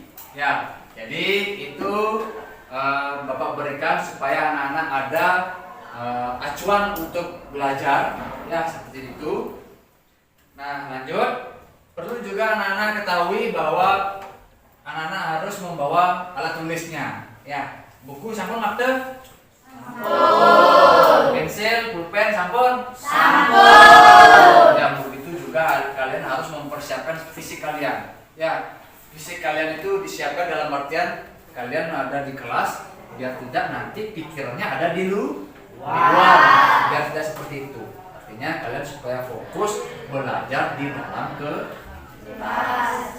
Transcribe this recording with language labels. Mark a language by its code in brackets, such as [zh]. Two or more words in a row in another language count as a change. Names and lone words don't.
[id] Ya, jadi itu Bapak berikan supaya anak-anak ada acuan untuk belajar, ya seperti itu. Nah, lanjut. Perlu juga anak-anak ketahui bahwa anak-anak harus membawa alat tulisnya, ya. Buku, [ban] sampun, makte? Sampun. [id] Pensil, pulpen, [ban] sampun? Sampun. [id] Ya, begitu juga kalian harus mempersiapkan fisik kalian. Ya, fisik kalian itu disiapkan dalam artian kalian ada di kelas, biar tidak nanti pikirannya ada di luar. Biar tidak seperti itu. Artinya kalian supaya fokus belajar di dalam kelas.